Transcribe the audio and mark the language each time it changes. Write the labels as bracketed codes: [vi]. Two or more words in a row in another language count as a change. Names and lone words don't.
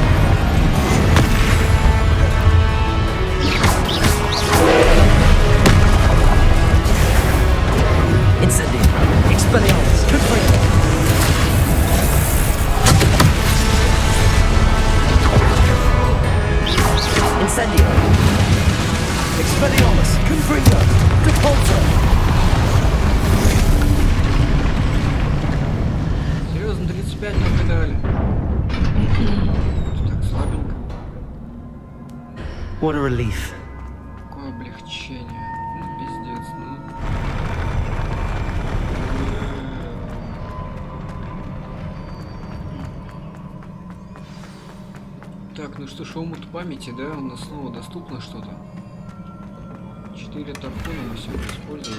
[ru] Incendio. Expelliarmus, Confringo. Incendio. Expelliarmus, Confringo, Repulsor. Серьезно, 35 нам выдали. Так слабенько. [en] What a relief. [ru] Какое облегчение. Ну, пиздец, ну. Так, ну что ж, омут памяти, да? У нас снова доступно что-то. 4 тарпона мы сегодня используем.